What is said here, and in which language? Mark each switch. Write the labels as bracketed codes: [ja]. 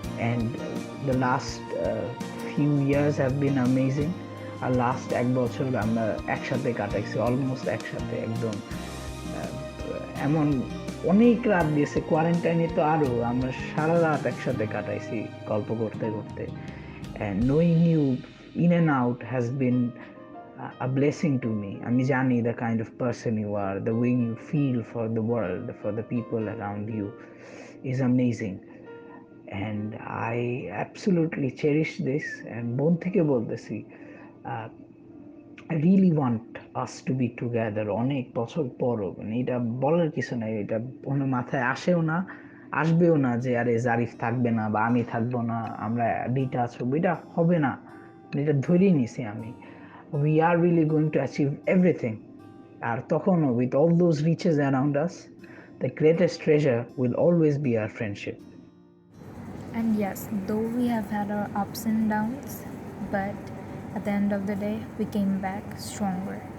[en] And the last few years have been amazing. [bn] আর last 1 বছর আমরা একসাথে কাটাইছি, almost একসাথে একদম। এমন অনেক রাত দিয়েছে কোয়ারেন্টাইনে, তো আরও আমরা সারা রাত একসাথে কাটাইছি গল্প করতে করতে। [en] And knowing you in and out has been a blessing to me. [bn] আমি জানি [en] the kind of person you are, the way you feel for the world, for the people around you is amazing. And I absolutely cherish this. And [bn] বোন থেকে বলতেছি, [en] I really want us to be together [bn] অনেক বছর পরও। মানে এটা বলার কিছু নাই, এটা কোনো মাথায় আসেও না, আসবেও না যে আরে জারিফ থাকবে না বা আমি থাকবো না, আমরা ডিটাচ হবো, এটা হবে না। এটা ধরেই নিছি আমি। [en] We are really going to achieve everything. [bn] আর তখনও [en] with all those riches around us, the greatest treasure will always be our friendship. And yes, though we have had our ups and downs, but at the end of the day, we came back stronger.